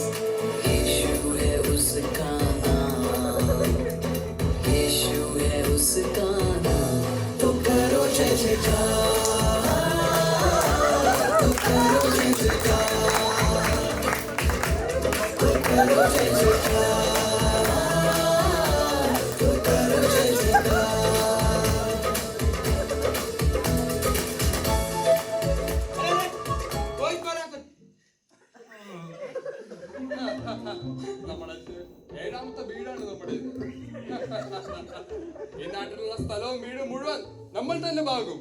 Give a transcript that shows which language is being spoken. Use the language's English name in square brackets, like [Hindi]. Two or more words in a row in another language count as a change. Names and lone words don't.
[Hindi] यीशु है उसका नाम, यीशु है उसका नाम। तो करो जय जयकार, तो करो जय जयकार, तो करो जय जयकार, तो करो जय जयकार। [Malayalam] നമ്മുടെ 7ാമത്തെ വീടാണ് നമ്മുടെ ഈ നാട്ടിലുള്ള സ്ഥലവും വീടും മുഴുവൻ നമ്മൾ തന്നെ ഭാഗം.